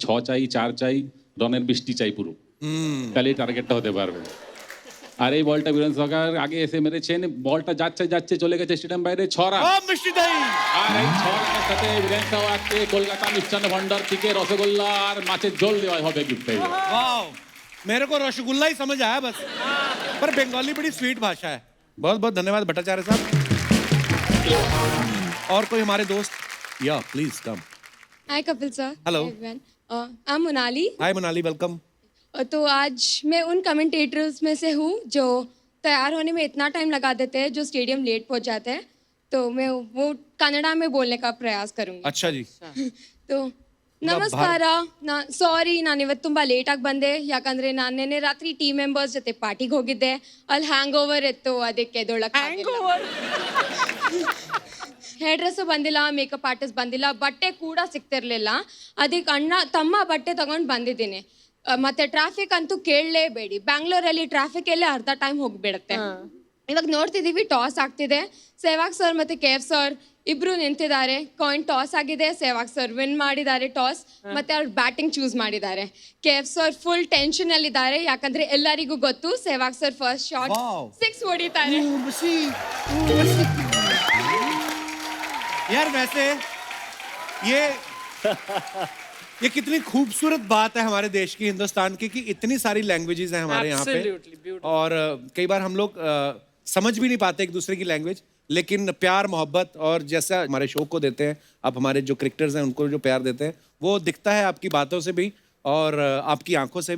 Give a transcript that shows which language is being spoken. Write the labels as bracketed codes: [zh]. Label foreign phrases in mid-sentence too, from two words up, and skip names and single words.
[bn] 6 চাই, 4 চাই, রানের বৃষ্টি চাই পুরো, তাহলে টার্গেটটা হতে পারবে। আর এই বলটা বীরেন সেহবাগ আগে এসে মেরেছেন, বলটা যাচ্ছে যাচ্ছে চলে গেছে স্টেডিয়াম বাইরে 6 রান। আর এই 6 রানের সাথে বীরেন সেহবাগকে কলকাতা মিষ্টান্ন ভান্ডার থেকে রসগোল্লা আর মাছের ঝোল দেওয়া হবে गिफ्ट। [hi] वाह, मेरे को रसगुल्ला ही समझ आया बस, पर बंगाली बड़ी स्वीट भाषा है। बहुत बहुत धन्यवाद भट्टाचार्य साहब। और कोई हमारे दोस्त? या [en] please come. Hi Kapil sir. Hello. I am Monali. Hi Monali, welcome. [hi] तो आज मैं उन कमेंटेटर्स में से हूँ जो तैयार होने में इतना टाइम लगा देते हैं, जो स्टेडियम लेट पहुँच जाते हैं। तो मैं वो कन्नड़ा में बोलने का प्रयास करूँगी। अच्छा जी। [kn] तो ನಮಸ್ಕಾರ. ಸಾರಿ, ನಾನು ಇವತ್ತು ತುಂಬ ಲೇಟಾಗಿ ಬಂದೆ, ಯಾಕಂದರೆ ನಾನು ನಿನ್ನೆ ರಾತ್ರಿ [en] team members [kn] ಜೊತೆ ಪಾರ್ಟಿಗೆ ಹೋಗಿದ್ದೆ. ಅಲ್ಲಿ [en] hang over [kn] ಇತ್ತು, ಅದಕ್ಕೆ [en] hair dress [kn] ಬಂದಿಲ್ಲ, [en] makeup artist [kn] ಬಂದಿಲ್ಲ, ಬಟ್ಟೆ ಕೂಡ ಸಿಗ್ತಿರ್ಲಿಲ್ಲ. ಅದಕ್ಕೆ ತಮ್ಮ ಬಟ್ಟೆ ತಗೊಂಡು ಬಂದಿದ್ದೀನಿ. ಮತ್ತೆ ಟ್ರಾಫಿಕ್ ಅಂತೂ ಕೇಳಲೇಬೇಡಿ, ಬ್ಯಾಂಗ್ಳೂರಲ್ಲಿ ಟ್ರಾಫಿಕ್ ಎಲ್ಲೇ ಅರ್ಧ ಟೈಮ್ ಹೋಗಿಬಿಡುತ್ತೆ. ಇವಾಗ ನೋಡ್ತಿದ್ದೀವಿ ಟಾಸ್ ಆಗ್ತಿದೆ, ಸೆಹ್ವಾಗ್ ಸರ್ ಮತ್ತು KF ಸರ್ ಇಬ್ರು ನಿಂತಿದ್ದಾರೆ. [en] coin toss [kn] ಆಗಿದೆ, ಸೆಹ್ವಾಗ್ ಸರ್ ವಿನ್ ಮಾಡಿದ್ದಾರೆ ಟಾಸ್, ಮತ್ತೆ ಅವ್ರು [en] batting choose [kn] ಮಾಡಿದ್ದಾರೆ. KF ಸರ್ [en] full tension [kn] ಅಲ್ಲಿ ಇದ್ದಾರೆ, ಯಾಕಂದ್ರೆ ಎಲ್ಲರಿಗೂ ಗೊತ್ತು ಸೆಹ್ವಾಗ್ ಸರ್ [en] first shot [kn] 6 ಹೊಡಿತಾರೆ. [hi] यार वैसे ये कितनी खूबसूरत बात है हमारे देश की, हिंदुस्तान की, कि इतनी सारी लैंग्वेजेस हैं हमारे यहाँ पे। और कई बार हम लोग समझ भी नहीं पाते एक दूसरे की लैंग्वेज, लेकिन प्यार मोहब्बत और जैसा हमारे शो को देते हैं आप, हमारे जो क्रिकेटर्स हैं उनको जो प्यार देते हैं, वो दिखता है आपकी बातों से भी और आपकी आंखों से भी।